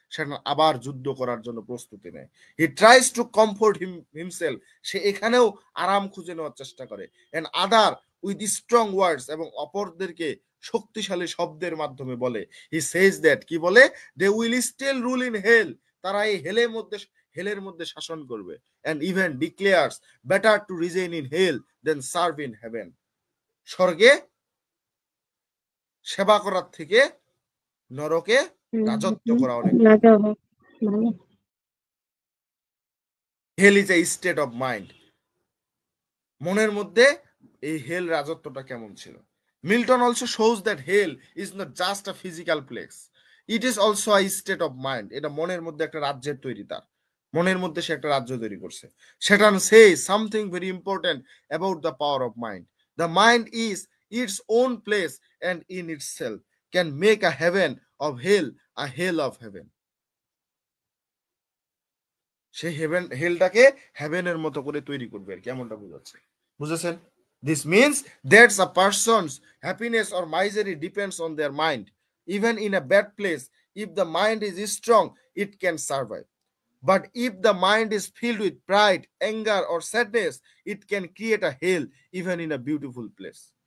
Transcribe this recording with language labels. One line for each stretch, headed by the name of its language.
Bangla: Satan আবার যুদ্ধ করার জন্য প্রস্তুতি নেয়।
English: He tries to comfort himself.
Bangla: সে এখানেও আরাম খুঁজে নেওয়ার চেষ্টা করে।
English: and other with strong words,
Bangla: এবং অপরদেরকে শক্তিশালী শব্দের মাধ্যমে বলে।
English: he says that,
Bangla: কি বলে,
English: they will still rule in hell,
Bangla: তারা এই হেলের মধ্যে শাসন করবে।
English: and even declares better to reign in hell than serve in heaven.
Bangla: স্বর্গে সেবা করার থেকে নরকে রাজত্ব করা অনেক।
English: hell is a state of mind.
Bangla: মনের মধ্যে এই হেল রাজত্বটা কেমন ছিল।
English: Milton also shows that hell is not just a physical place, it is also a state of mind.
Bangla: এটা মনের মধ্যে একটা রাজ্যের তৈরি, তার মনের মধ্যে সে একটা রাজ্য তৈরি করছে।
English: Satan says something very important about the power of mind. The mind is its own place and in itself can make a heaven of hell a hell of heaven.
Bangla: সে হেলটাকে হেভেনের মতো করে তৈরি করবে আর কি, এমনটা বুঝাচ্ছে। বুঝেছেন?
English: This means that a person's happiness or misery depends on their mind. Even in a bad place, if the mind is strong, it can survive. But if the mind is filled with pride, anger, or sadness, it can create a hell even in a beautiful place.